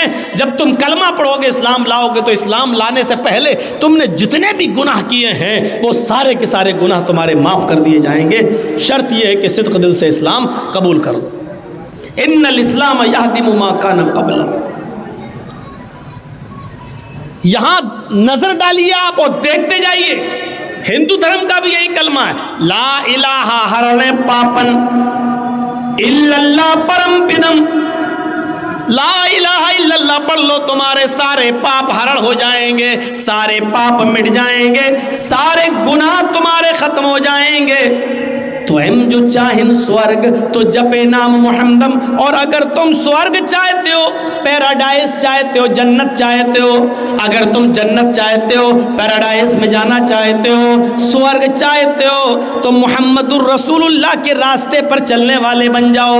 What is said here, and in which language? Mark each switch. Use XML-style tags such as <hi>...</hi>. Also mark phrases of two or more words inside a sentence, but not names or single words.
<ur>جب تم کلمہ پڑھو گے، اسلام لاؤ گے، تو اسلام لانے سے پہلے تم نے جتنے بھی گناہ کیے ہیں وہ سارے کے سارے گناہ تمہارے معاف کر دیے جائیں گے، شرط یہ ہے کہ صدق دل سے اسلام قبول کرو۔</ur> <ar>ان الاسلام یہدم ما کان قبلہ۔</ar> <ur>یہاں نظر ڈالیے آپ اور دیکھتے جائیے، ہندو دھرم کا بھی یہی کلمہ ہے،</ur> <sa>لا الہ ہرن پاپن الا اللہ پرم پدم،</sa> <ar>لا الہ الا اللہ</ar> <ur>پڑھ لو، تمہارے سارے پاپ ہرن ہو جائیں گے، سارے پاپ مٹ جائیں گے، سارے گناہ تمہارے ختم ہو جائیں گے۔ تو ہم</ur> <sa>جو چاہن سورگ تو جپے نام محمدم،</sa> <ur>اور اگر تم سورگ چاہتے ہو، پیراڈائز چاہتے ہو، جنت چاہتے ہو، اگر تم جنت چاہتے ہو، پیراڈائز میں جانا چاہتے ہو، سورگ چاہتے ہو، تو</ur> <ar>محمد الرسول اللہ</ar> <ur>کے راستے پر چلنے والے بن جاؤ۔</ur>